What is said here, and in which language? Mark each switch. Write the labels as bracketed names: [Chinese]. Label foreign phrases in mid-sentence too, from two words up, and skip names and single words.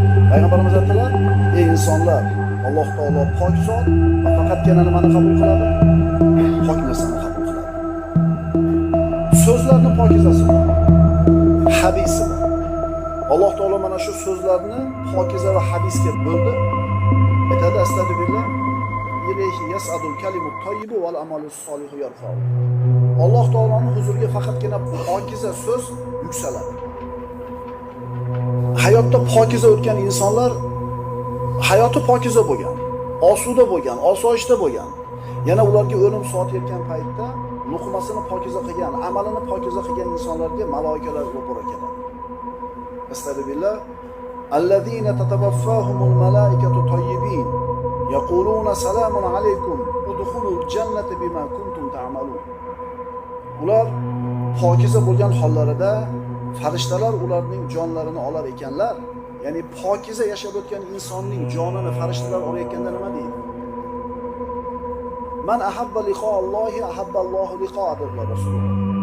[Uzbek] Payg'ambarimiz aytdilar: "Ey insonlar, Alloh taolo pok zot va faqatgina nimani qabul qiladi? Pok narsani qabul qiladi." So'zlarni pokizasi bor, habisi bor. Alloh taolo mana shu so'zlarni pokiza va habisga bo'ldi. Aytadi: [Arabic] "أستغفر الله إليه يصعد الكلم الطيب والعمل الصالح يرفعه." [Uzbek] Alloh taoloning huzuriga faqatgina pokiza so'z yuksaladi. Hayotda pokiza o'tgan insonlar hayoti pokiza bo'lgan, osuda bo'lgan, osoyishta bo'lgan. Yana ularga o'lim soati yetgan paytda luqmasini pokiza qilgan, amalini pokiza qilgan insonlarga maloikalar ro'para keladi. Astagfirullah. [Arabic] "الذين تتوفاهم الملائكة طيبين يقولون سلام عليكم ادخلوا الجنة بما كنتم تعملون." [Uzbek] Ular pokiza bo'lgan hollarida farishtalar ularning jonlarini olar ekanlar. Ya'ni pokiza yashab o'tgan insonning jonini farishtalar olayotganda nima deydi? [Arabic] "من أحب لقاء الله أحب الله لقاء", [Uzbek] dedilar Rasululloh.